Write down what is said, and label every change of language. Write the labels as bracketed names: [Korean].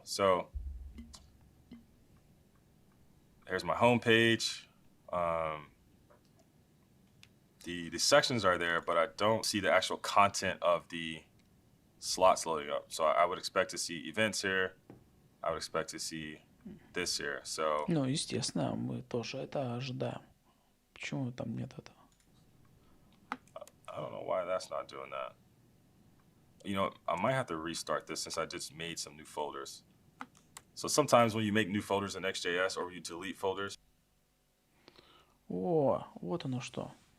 [English] So here's my home page. The sections are there, but I don't see the actual content of the slots loading up. So I would expect to see events here. I would expect to see this here. So [Russian] Ну, естественно, мы тоже это ожидаем. Почему там нет этого? [English] I don't know why that's not doing that. You know, I might have to restart this since I just made some new folders. So sometimes when you make new folders in Next.js or you delete folders. [Russian] О, вот оно что.